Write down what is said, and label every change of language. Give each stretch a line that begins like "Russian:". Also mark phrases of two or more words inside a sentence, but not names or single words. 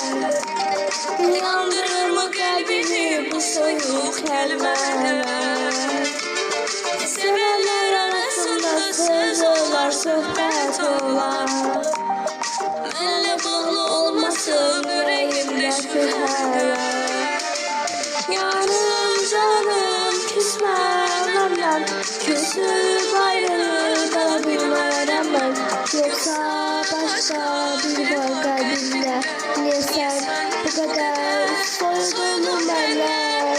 Azerbaijani: Yandırır mı qəlbimi bu soyuq kəlmələr? Sevənlər arasında söz olar, söhbət olar. Mənlə bağlı olmasın ürəyimdə şübhələr.
Turkish: Canım küsme benden, küsüp ayrı kalabilmem ben. Yoksa başka bir var kalbimde. Niye sen bu kadar soydun benden?